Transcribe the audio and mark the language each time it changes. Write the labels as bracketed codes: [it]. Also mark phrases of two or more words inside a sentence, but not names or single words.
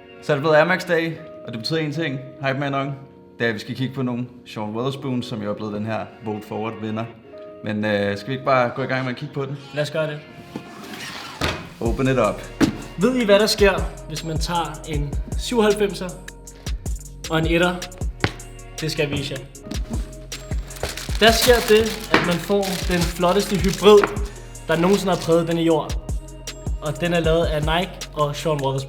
[da] Så er det blevet Air Max Day, og det betyder en ting, Hype Man On. Det er, at vi skal kigge på nogle Sean Wotherspoon, som jo er blevet den her Vote Forward vinder. Men skal vi ikke bare gå i gang med at kigge på den? Lad os gøre det. [en] Open it up. [da] Ved I, hvad der sker, hvis man tager en 97'er og en 1'er? Det skal jeg vise jer. Der sker det, at man får den flotteste hybrid, der nogensinde har præget denne jord. Og den er lavet af Nike og Sean Wotherspoon.